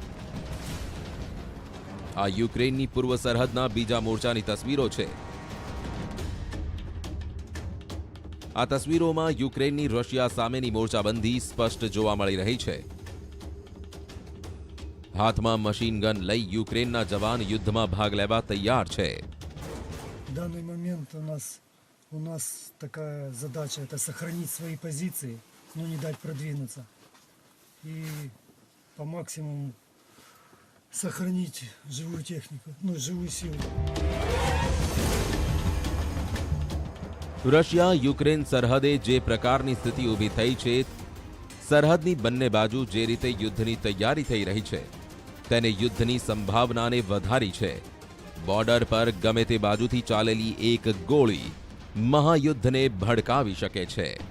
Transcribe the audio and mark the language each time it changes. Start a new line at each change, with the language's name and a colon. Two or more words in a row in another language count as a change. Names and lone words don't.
Gujarati: આ યુક્રેનની પૂર્વ સરહદના બીજા મોરચાની તસવીરો છે. આ તસવીરોમાં યુક્રેનની રશિયા સામેની મોરચાબંધી સ્પષ્ટ જોવા મળી રહી છે. હાથમાં મશીન ગન લઈ યુક્રેનના જવાન યુદ્ધમાં ભાગ લેવા તૈયાર છે.
Russian: В данный момент у нас такая задача — это сохранить свои позиции, но не дать продвинуться. И по максимуму сохранить живую технику, живую силу.
Gujarati: રશિયા યુક્રેન સરહદે જે પ્રકારની સ્થિતિ ઊભી થઈ છે, સરહદની બંને બાજુ જે રીતે યુદ્ધની તૈયારી થઈ રહી છે તેને યુદ્ધની સંભાવનાને વધારી છે. બોર્ડર પર ગમે તે બાજુથી ચાલેલી એક ગોળી મહાયુદ્ધને ભડકાવી શકે છે.